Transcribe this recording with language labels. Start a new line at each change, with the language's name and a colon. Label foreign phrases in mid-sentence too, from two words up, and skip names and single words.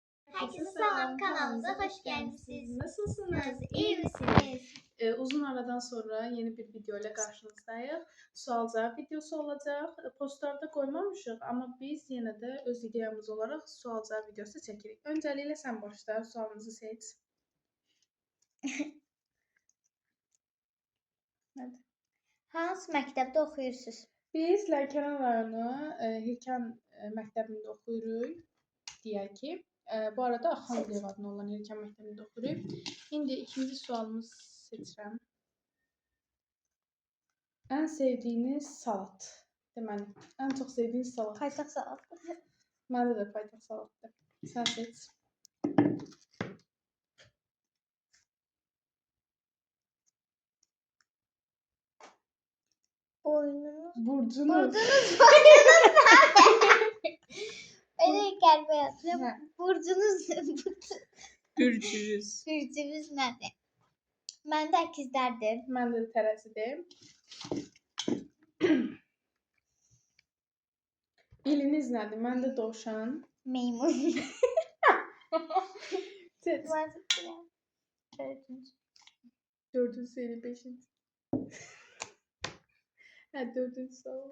Turkish: Herkese selam, kanalımıza hoş gelmişsiniz. Nasılsınız? İyi misiniz? Uzun aradan sonra yeni bir video ile karşınızdayız.
Azerbaijani: Sual-cavab videosu olacaq. Postlarda koymamışıq, amma biz yenə də öz ideyamız olaraq sual-cavab videosu çəkirik. Öncəliklə sən başla, sualınızı seç. Hadi. Hansı məktəbdə oxuyursunuz? Biz Lənkəran rayonu Hirkan məktəbində oxuyuruq, deyək ki. Bu arada Axandiyev adına olan Hirkan məktəbində oxuyuruq. İndi ikinci sualımız seçirəm. Ən sevdiyiniz salat. Deməli, ən çox sevdiyiniz salat. Paytaxt salatı. Məndə də paytaxt salatdır. Sən seç. Boynunuz. Burcunuz.
Turkish: Boynunuz nerede? Öyle gelme yazdım.
Azerbaijani: Hə. Burcunuz. Burcunuz.
Turkish: Burcunuz nerede? Ben de ikizlerdim.
Azerbaijani: Məndə də tərəzidir. İliniz nədir? Məndə dovşan. Meymun. Seç. Dördüncü. Dördüncü ili, beşinci. Hə, dördüncü sual.